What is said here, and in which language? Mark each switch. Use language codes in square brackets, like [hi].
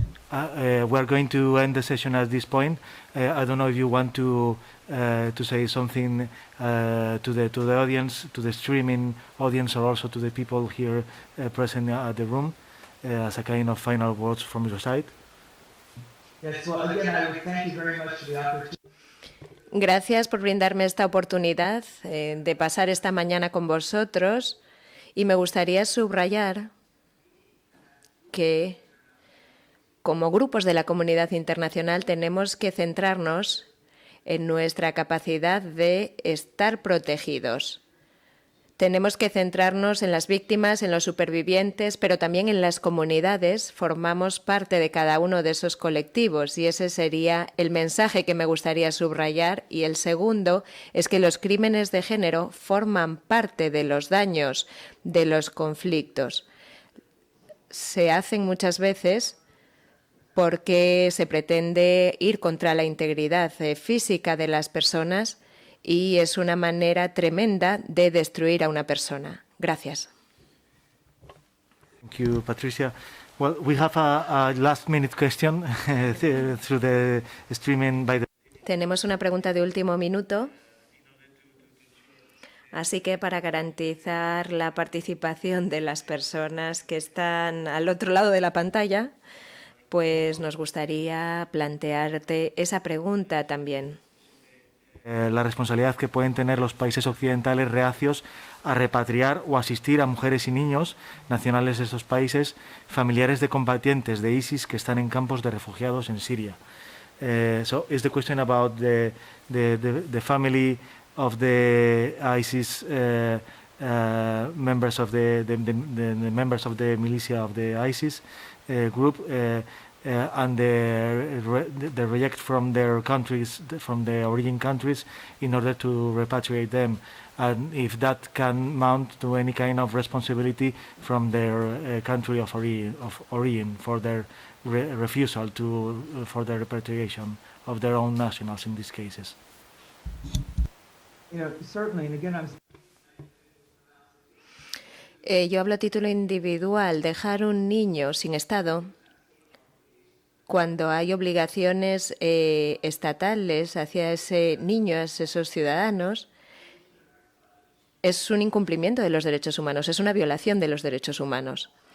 [en] we are going to end the session at this point. I don't know if you want to say something to the audience, to the streaming audience, or also to the people here present at the room, as a kind of final words from your side. Yes, well, again, I would thank you very much for the opportunity. [es] Gracias por brindarme esta oportunidad de pasar esta mañana con vosotros, y me gustaría subrayar que como grupos de la comunidad internacional tenemos que centrarnos en nuestra capacidad de estar protegidos. Tenemos que centrarnos en las víctimas, en los supervivientes, pero también en las comunidades. Formamos parte de cada uno de esos colectivos y ese sería el mensaje que me gustaría subrayar. Y el segundo es que los crímenes de género forman parte de los daños de los conflictos. Se hacen muchas veces porque se pretende ir contra la integridad física de las personas, y es una manera tremenda de destruir a una persona. Gracias. [en] Thank you, Patricia. Well, we have a last-minute question through the streaming by the... [es] Tenemos una pregunta de último minuto. Así que para garantizar la participación de las personas que están al otro lado de la pantalla, pues nos gustaría plantearte esa pregunta también. La responsabilidad que pueden tener los países occidentales reacios a repatriar o asistir a mujeres y niños nacionales de estos países, familiares de combatientes de ISIS que están en campos de refugiados en Siria. [en] So is the question about the family of the ISIS members of the members of the militia of the ISIS group and the reject from their countries, from the origin countries, in order to repatriate them, and if that can mount to any kind of responsibility from their country of origin for their refusal to for the repatriation of their own nationals in these cases. You know, certainly, and again, I'm [es] Yo hablo a título individual. Dejar un niño sin Estado, cuando hay obligaciones estatales hacia ese niño, hacia esos ciudadanos, es un incumplimiento de los derechos humanos, es una violación de los derechos humanos.